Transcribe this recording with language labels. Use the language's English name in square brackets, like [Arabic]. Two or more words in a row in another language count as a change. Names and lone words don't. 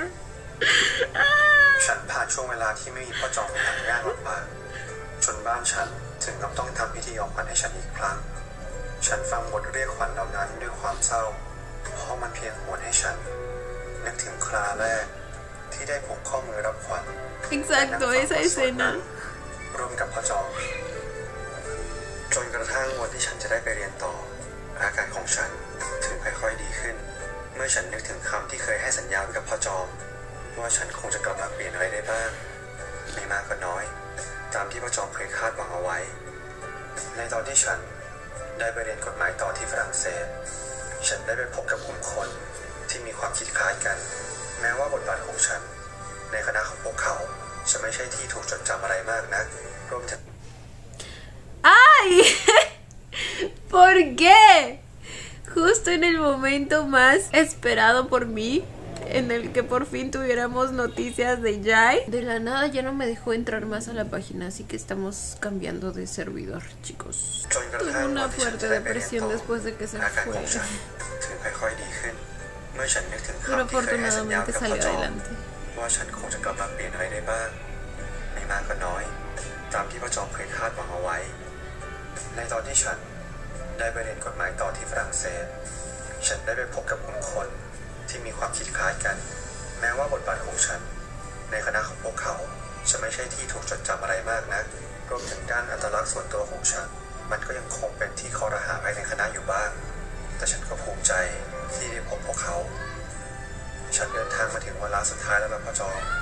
[Thai] ฉันผ่านช่วงเวลาที่ไม่มีพ่อจอมอย่างยากลำบากจนบ้านฉันถึงกับต้องทำพิธีออกขวัญให้ฉันอีกครั้ง ฉันฟังบทเรียกขวัญเหล่านั้นด้วยความเศร้าเพราะมันเพียงหวนให้ฉันนึกถึงคราแรกที่ได้ผูกข้อมือรับขวัญ [Spanish] Exacto, esa escena. [Thai] ร่วมกับพ่อจอมจนกระทั่งวันที่ฉันจะได้ไปเรียนต่ออาการของฉันถึงค่อยๆดีขึ้น เมื่อฉันนึกถึงคำที่เคยให้สัญญาไว้กับพ่อจอมว่าฉันคงจะกลับมาเปลี่ยนอะไรได้บ้างไม่มากก็น้อยตามที่พ่อจอมเคยคาดหวังเอาไว้ในตอนที่ฉันได้ไปเรียนกฎหมายต่อที่ฝรั่งเศสฉันได้ไปพบกับกลุ่มคนที่มีความคิดคล้ายกันแม้ว่าบทบาทของฉันในคณะของพวกเขาจะไม่ใช่ที่ถูกจดจำอะไรมากนักรวมถึง [Spanish] ¡Ay! ¿Por qué? Justo en el momento más esperado por mí, en el que por fin tuviéramos noticias de Jai. De la nada ya no me dejó entrar más a la página, así que estamos cambiando de servidor, chicos. Tuve una fuerte depresión después de que se fue. Pero afortunadamente salió adelante. [Thai] ว่าฉันคงจะกลับมาเปลี่ยนอะไรได้บ้างไม่มากก็น้อยตามที่พ่อจอมเคยคาดหวังเอาไว้ในตอนที่ฉันได้ไปเรียน กฎหมายต่อที่ฝรั่งเศสฉันได้ไปพบกับกลุ่มคนที่มีความคิดคล้ายกันแม้ว่าบทบาทของฉันในคณะของพวกเขาจะไม่ใช่ที่ถูกจดจำอะไรมากนักรวมถึงด้านอัตลักษณ์ส่วนตัวของฉันมันก็ยังคงเป็นที่คอรหาภายในคณะอยู่บ้างแต่ฉันก็ภูมิใจที่ได้พบพวกเขาฉันเดินทางมาถึงเวลาสุดท้ายแล้วพ่อจอม